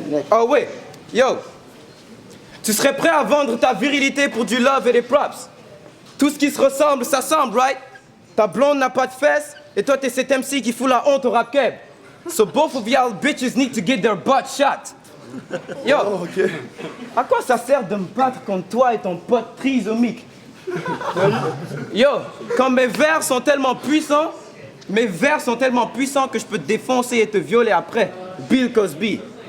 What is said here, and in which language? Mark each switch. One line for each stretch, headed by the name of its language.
French: Oh ouais, yo. Tu serais prêt à vendre ta virilité pour du love et des props? Tout ce qui se ressemble, ça semble, right? Ta blonde n'a pas de fesses, et toi t'es cet MC qui fout la honte au rap keb.
English: So both of y'all bitches need to get their butt shot.
French: Yo, à quoi ça sert de me battre contre toi et ton pote trisomique? Yo, quand mes vers sont tellement puissants que je peux te défoncer et te violer après.
English: Bill Cosby.